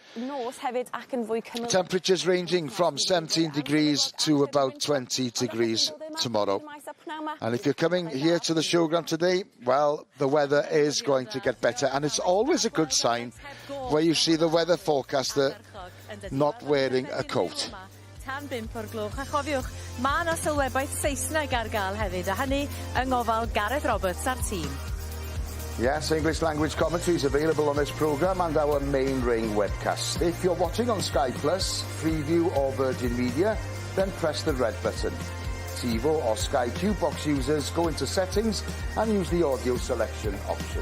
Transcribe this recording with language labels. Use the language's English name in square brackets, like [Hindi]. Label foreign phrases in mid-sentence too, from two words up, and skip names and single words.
[English] Temperatures ranging from 17 degrees to about 20 degrees tomorrow. And if you're coming here to the Showground today, well, the weather is going to get better. And it's always a good sign where you see the weather forecaster not wearing a coat. [Welsh] Tan 5 o'r gloch. A chofiwch, mae yna Sylwebaeth Saesneg ar gael hefyd, a hynny yng ngofal Gareth Roberts a'r tîm. [English] Yes, English language commentary is available on this programme and our main ring webcast. If you're watching on Sky Plus, Freeview or Virgin Media, then press the red button. TiVo or Sky Q box users, go into settings and use the audio selection option.